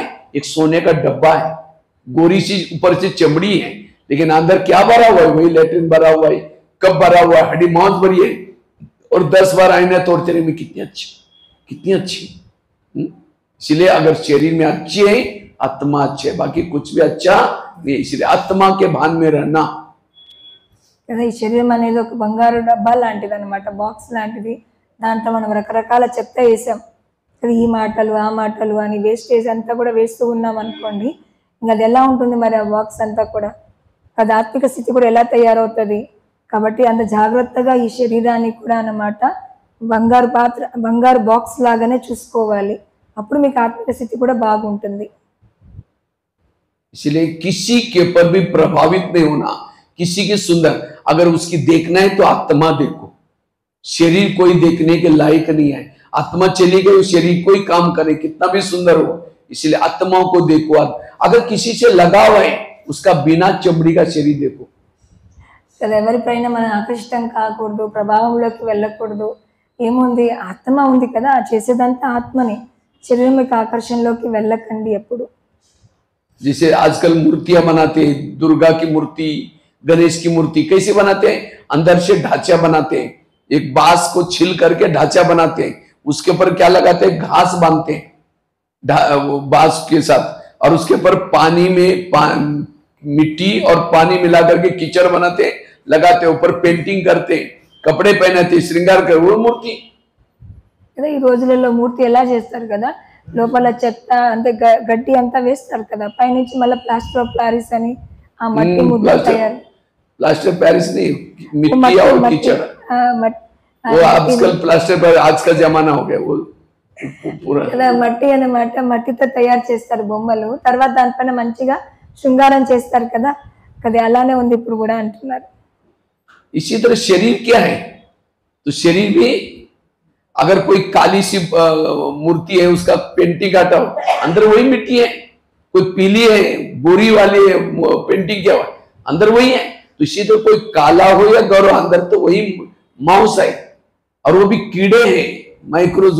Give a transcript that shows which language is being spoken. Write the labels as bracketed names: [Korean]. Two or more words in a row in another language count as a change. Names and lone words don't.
[Hindi] एक सोने का डब्बा है, गोरी सी ऊपर से चमड़ी है, लेकिन अंदर क्या भरा हुआ है? वही लेटरिन भरा हुआ है, कप भरा हुआ है, हड्डी मांस भरी है। और 10 बार आईना तोड़ते रहे में कितनी अच्छी, कितनी अच्छी। इसलिए अगर शरीर में अच्छी है, आत्मा अच्छी है, बाकी कुछ भी अच्छा नहीं। इसलिए आत्मा के भान में रहना। [Telugu] కదా ఈ శరీరం అనేది ఒక బంగారు డబ్బా లాంటిది అనమాట, బాక్స్ లాంటిది. దాంట్లో మనం రకరకాల చెత్త వేసాం కదా, ఈ మాటలు ఆ మాటలు అని వేస్టేజ్ అంతా కూడా వేస్తూ ఉన్నాం అనుకోండి, ఇంకా అది ఎలా ఉంటుంది మరి ఆ బాక్స్ అంతా కూడా? అది ఆత్మిక స్థితి కూడా ఎలా తయారవుతుంది? కాబట్టి అంత జాగ్రత్తగా ఈ శరీరాన్ని కూడా అన్నమాట బంగారు పాత్ర, బంగారు బాక్స్ లాగానే చూసుకోవాలి. అప్పుడు మీకు ఆత్మిక స్థితి కూడా బాగుంటుంది. [Hindi] इसलिए किसी के ऊपर भी प्रभावित नहीं होना। किसी की सुंदर अगर उसकी देखना है तो आत्मा देखो, शरीर कोई देखने के लायक नहीं है। आत्मा चली गई, शरीर कोई काम करे कितना भी सुंदर हो, इसलिए आत्माओं को देखो। अगर किसी से लगाव है उसका बिना चमड़ी का शरीर देखो। [Telugu] కదా ఎవరిపైన మనం ఆకర్షితం కాకూడదు, ప్రభావంలోకి వెళ్ళకూడదు. ఏముంది? ఆత్మ ఉంది కదా, చేసేదంతా ఆత్మని. శరీరం యొక్క ఆకర్షణలోకి వెళ్ళకండి ఎప్పుడు. [Hindi] जैसे आजकल मूर्तियां बनाते हैं, दुर्गा की मूर्ति, गणेश की मूर्ति कैसे बनाते हैं? अंदर से ढांचा बनाते हैं, एक बांस को छिल करके ढांचा बनाते हैं, उसके ऊपर क्या लगाते हैं? घास बांधते हैं बांस के साथ, और उसके ऊपर पानी में मिट्टी और पानी मिला करके कीचड़ बनाते हैं, लगाते हैं, ऊपर पेंटिंग करते हैं, कपड़े पहनाते हैं, श्रृंगार कर, वो मूर्ति। [Telugu] కదా ఈ రోజులలో మూర్తి ఎలా చేస్తారు కదా, లోపల చెత్త అంటే గడ్డి అంతా వేస్తారు కదా, పైనుంచి మళ్ళీ [English] plaster of Paris [Telugu] అని ఆ మట్టి ముద్ద తయారు. [Hindi] प्लास्टर पेरिस नहीं, मिट्टी और कीचड़। वो आजकल प्लास्टर पर आज का जमाना हो गया वो पूरा [Telugu] కదా. మట్టి అన్నమాట, మట్టితో తయారు చేస్తారు బొమ్మలు, తర్వాత దానిపైన మంచిగా శృంగారం చేస్తారు కదా. కదా అలానే ఉంది ఇప్పుడు కూడా అంటున్నారు. [Hindi] इसी तरह शरीर क्या है? तो शरीर भी अगर कोई काली सी मूर्ति है, उसका पेंटिंग हटाओ, अंदर वही मिट्टी है। कोई पीली है, गोरी वाली है, पेंटिंग क्या अंदर वही है। तो इसी तो कोई काला हो या गौरव, अंदर तो वही मांस है, और वो भी कीड़े हैं, माइक्रोज।